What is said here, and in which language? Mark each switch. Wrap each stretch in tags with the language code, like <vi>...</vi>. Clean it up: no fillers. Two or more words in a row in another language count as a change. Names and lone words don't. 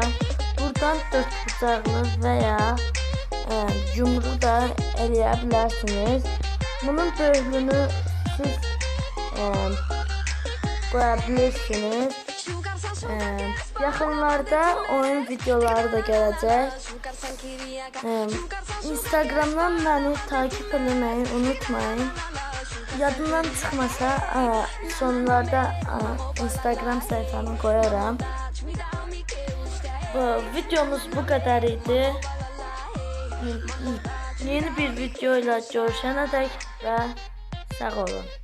<az>Buradan 4 bucaqlı veya yumru da eləyə bilərsiniz.</az> <tr>Bunun böyüklüğünü siz koyabilirsiniz.</tr> <az>Yaxınlarda oyun videoları da gələcək.</az> <tr>Instagramdan beni takip etmeyi unutmayın.</tr> <az>Yadımdan çıxmasa sonlarda Instagram</az> <tr>sayfamı koyarım. Videomuz bu kadar idi. Yeni bir videoyla görüşene dek ve sağ olun.</tr>